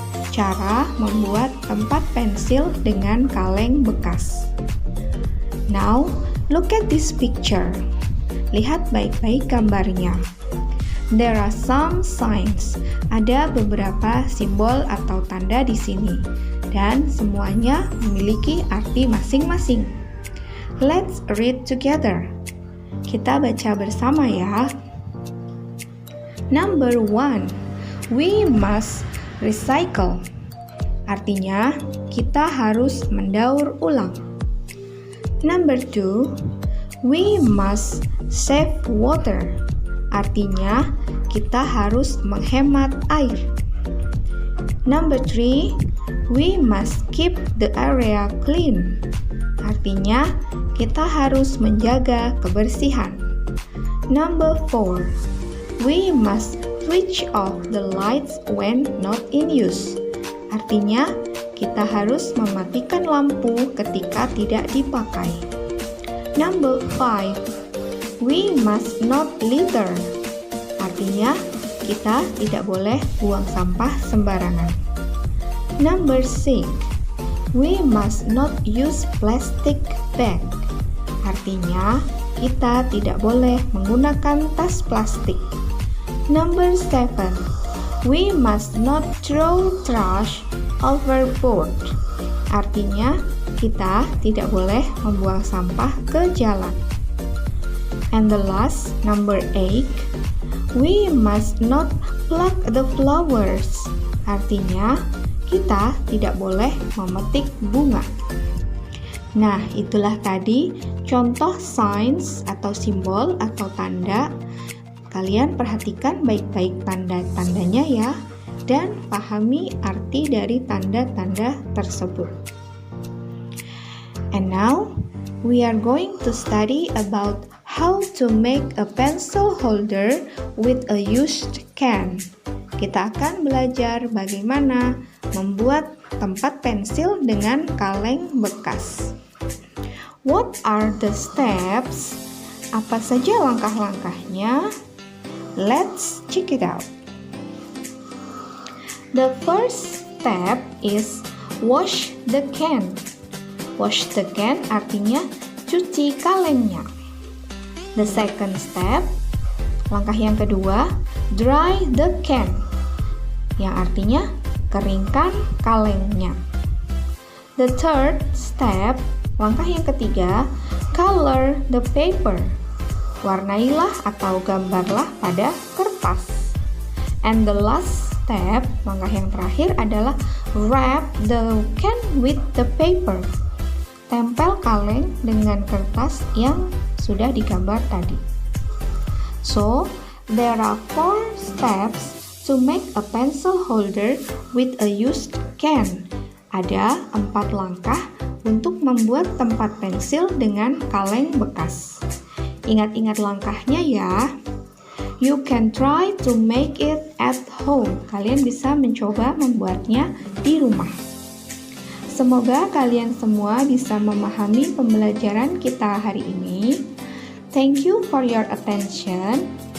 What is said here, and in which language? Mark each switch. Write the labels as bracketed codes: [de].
[id] Cara membuat tempat pensil dengan kaleng bekas. [en] Now, look at this picture. [id] Lihat baik-baik gambarnya. [en] There are some signs. [id] Ada beberapa simbol atau tanda di sini, dan semuanya memiliki arti masing-masing. [en] Let's read together. [id] Kita baca bersama ya. [en] Number 1. We must recycle. [id] Artinya, kita harus mendaur ulang. [en] Number 2. We must save water. [id] Artinya, kita harus menghemat air. [en] Number 3, we must keep the area clean. [id] Artinya, kita harus menjaga kebersihan. [en] Number 4, we must switch off the lights when not in use. [id] Artinya, kita harus mematikan lampu ketika tidak dipakai. [en] Number 5, we must not litter. [id] Artinya, kita tidak boleh buang sampah sembarangan. [en] Number 6, we must not use plastic bag. [id] Artinya, kita tidak boleh menggunakan tas plastik. [en] Number 7, we must not throw trash overboard. [id] Artinya, kita tidak boleh membuang sampah ke jalan. [en] And the last, number 8, we must not pluck the flowers. [id] Artinya, kita tidak boleh memetik bunga. Nah, itulah tadi contoh signs atau simbol atau tanda. Kalian perhatikan baik-baik tanda-tandanya ya, dan pahami arti dari tanda-tanda tersebut. [en] And now, we are going to study about how to make a pencil holder with a used can. [id] Kita akan belajar bagaimana membuat tempat pensil dengan kaleng bekas. [en] What are the steps? [id] Apa saja langkah-langkahnya? [en] Let's check it out. The first step is wash the can. Wash the can [id] artinya cuci kalengnya. [en] The second step, [id] langkah yang kedua, [en] dry the can, [id] yang artinya keringkan kalengnya. [en] The third step, [id] langkah yang ketiga, [en] color the paper, [id] warnailah atau gambarlah pada kertas. [en] And the last step, [id] langkah yang terakhir adalah [en] wrap the can with the paper, [id] tempel kaleng dengan kertas yang sudah digambar tadi. [en] So, there are 4 steps to make a pencil holder with a used can. [id] Ada 4 langkah untuk membuat tempat pensil dengan kaleng bekas. Ingat-ingat langkahnya ya. [en] You can try to make it at home. [id] Kalian bisa mencoba membuatnya di rumah. Semoga kalian semua bisa memahami pembelajaran kita hari ini. [en] Thank you for your attention.